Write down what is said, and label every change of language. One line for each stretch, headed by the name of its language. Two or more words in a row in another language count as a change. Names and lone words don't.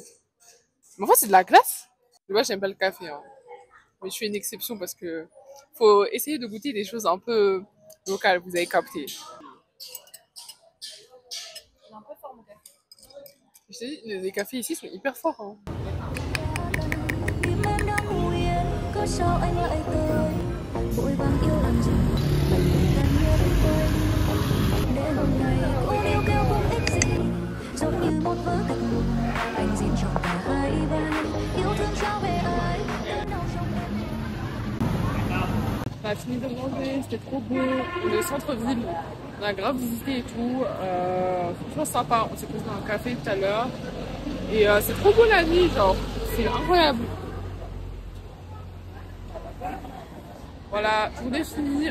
French: Mais en fait, c'est de la glace. Moi, j'aime pas le café. Hein. Mais je fais une exception parce que faut essayer de goûter des choses un peu locales, vous avez capté. Un peu fort, mon café. Je t'ai dit, les cafés ici sont hyper forts. Hein.
Vietnamese: Sao anh lại tới vội vàng yêu làm gì lại tình càng nhớ đến tôi để hôm nay cô yêu kêu không ích gì giống như một vở kịch buồn anh diễn trong cả hai vai yêu thương trao về ai đau trong em.
French: On a fini de manger, c'était trop beau. On est au centre-ville, on a grave visité et tout. Franchement sympa, on s'est posé dans un café tout à l'heure et c'est trop beau la nuit, genre c'est incroyable. Voilà, journée finie.